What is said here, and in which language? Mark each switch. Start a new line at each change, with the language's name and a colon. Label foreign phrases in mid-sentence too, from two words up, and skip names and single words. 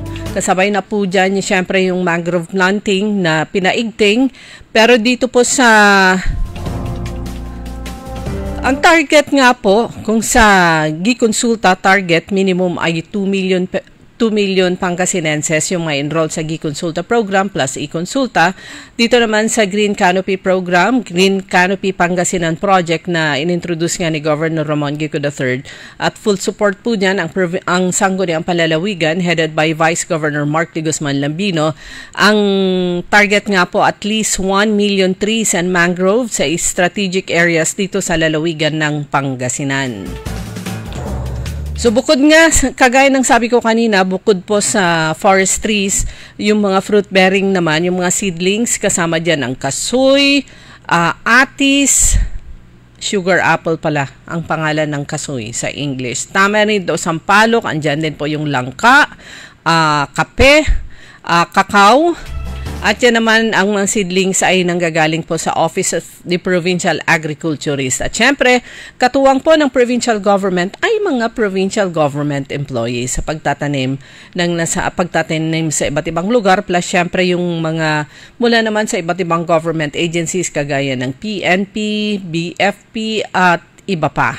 Filipino: Kasabay na po dyan, syempre yung
English: mangrove planting
Filipino: na pinaigting, pero dito po sa ang target nga po, kung sa Gikonsulta target, minimum ay 2 million Pangasinenses yung may enroll sa Gikonsulta
English: program plus
Filipino: e-consulta. Dito naman sa Green Canopy program, Green Canopy Pangasinan project na inintroduce nga ni Governor Ramon Gico III. At
English: full support
Filipino: po dyan ang Sangguniang Palalawigan
English: headed by
Filipino: Vice Governor Mark de Guzman Lambino. Ang target nga po
English: at least 1 million trees and mangroves
Filipino: sa
English: strategic areas
Filipino: dito sa lalawigan ng Pangasinan. So bukod nga, kagaya ng sabi ko kanina, bukod po sa forest trees, yung mga fruit-bearing naman, yung mga seedlings, kasama dyan ang kasoy, atis,
English: sugar apple
Filipino: pala ang pangalan ng kasoy sa English. Tamarind o sampalok, andyan din po yung langka, kape, kakao. At yan naman ang mga seedlings ay nanggagaling po sa Office of the Provincial Agriculturist. At syempre, katuwang po ng
English: provincial government
Filipino: ay mga
English: provincial government employees
Filipino: sa pagtatanim sa iba't ibang lugar. Plus syempre yung mga mula naman sa iba't ibang
English: government agencies
Filipino: kagaya ng PNP, BFP at iba pa.